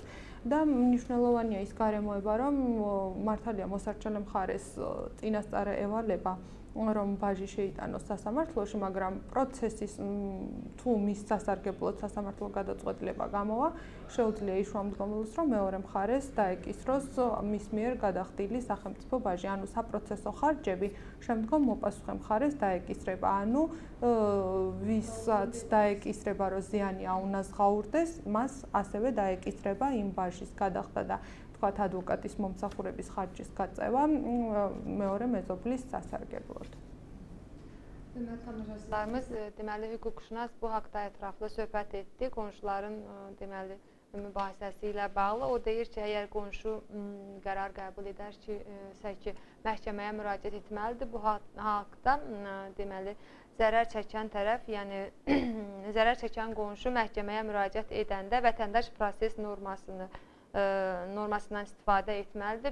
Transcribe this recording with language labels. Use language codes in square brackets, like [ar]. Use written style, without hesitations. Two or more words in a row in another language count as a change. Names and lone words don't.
[ka] და მნიშვნელოვანია ის გარემოება, რომ მართალია მოსარჩელე მხარეს წინასწარ ევალება რომ ბაჟი შეიტანოს სასამართლოში, მაგრამ პროცესის თუ მის სასარგებლოდ სასამართლო გადაწყვეტილება გამოვა, შეუძლია იშუამდგომლოს, რომ მეორე მხარეს დაეკისროს მის მიერ გადახდილი სახელმწიფო ბაჟი, ანუ საპროცესო ხარჯები შემდგომ მოპასუხე მხარეს დაეკისრება, ანუ ვისაც დაეკისრება, რომ ზიანი აუნაზღაურდეს, მას ასევე დაეკისრება იმ ბაჟის გადახდა და თქვათ ადვოკატის მომსახურების ხარჯის გაწევა მეორე მეზობლის სასარგებლოდ. [az] Deməli, hüquqşünas bu haqda ətraflı söhbət etdi qonşuların deməli mübahisəsi ilə bağlı. O deyir ki, əgər qonşu qərar qəbul edər ki, məhkəməyə müraciət etməlidir. Bu haqda deməli zərər çəkən tərəf, yəni zərər çəkən qonşu məhkəməyə müraciət edəndə vətəndaş proses normasından istifadə etməlidir.